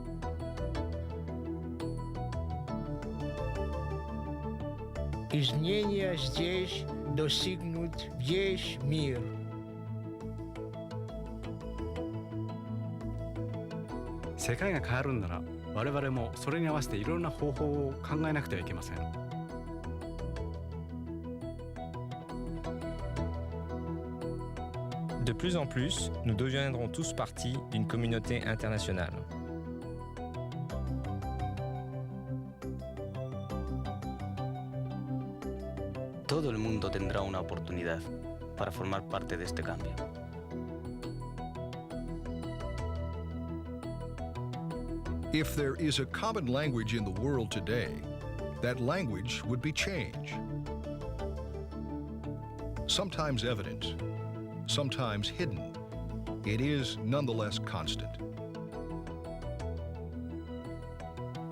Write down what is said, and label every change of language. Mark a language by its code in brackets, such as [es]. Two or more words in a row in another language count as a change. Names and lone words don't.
[ru] Изменения здесь достигнут весь мир. [ja] 世界が変わるんなら我々もそれに合わせていろんな方法を考えなくてはいけません。 [fr] De plus en plus, nous deviendrons tous partie d'une communauté internationale. [es] Todo el mundo tendrá una oportunidad para formar parte de este cambio. [en] If there is a common language in the world today, that language would be change. Sometimes evident, sometimes hidden, it is nonetheless constant.